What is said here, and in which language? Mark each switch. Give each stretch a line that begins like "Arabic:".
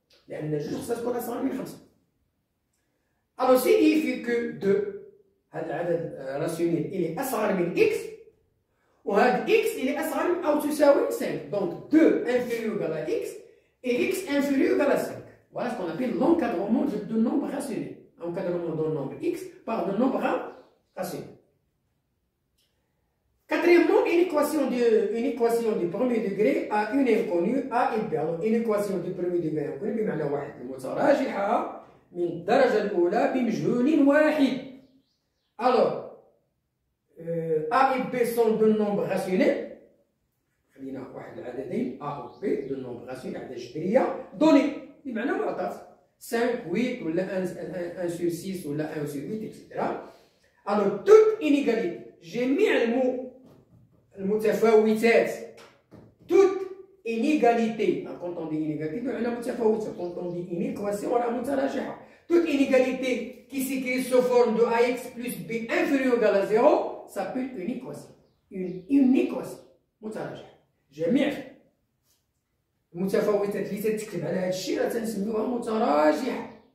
Arabic: لأن جوج خصها تكون أصغر من 5.
French: Alors signifie que 2
Arabic: هذا العدد راسيونيل إلي أصغر من x وهذا x إلي أصغر من أو تساوي 5.
French: Donc 2 inférieur égal à x et x inférieur égal à 5. Voilà ce qu'on appelle l'encadrement de nombres rationnels. Encadrement d'un nombre x par un nombre rationnel. Quatrièmement, une équation du premier degré à une inconnue a et b. Alors une équation du premier degré inconnue
Arabic: بمعنى واحد المتراجحة من الدرجة الأولى بمجهول واحد.
French: Alors a et b sont deux nombres rationnels.
Arabic: خلينا واحد العددين a و b
French: deux nombres rationnels
Arabic: عدد جبرية donnés بمعنى معطى 5 8 ولا 1 sur 6 ولا 1 sur 8 etc.
French: Alors toute inégalité
Arabic: جميع المتفاوتات
French: toute inégalité. Quand on dit inégalité
Arabic: بمعنى متفاوتة.
French: Quand on dit une équation
Arabic: على متراجحة.
French: Toute inégalité qui s'écrit sous forme de ax plus b inférieur ou égal à 0 s'appelle une équation. Une équation متراجحة.
Arabic: جميع المتفاوتات اللي تتكتب على هذا الشيء راه تنسميوها متراجحة.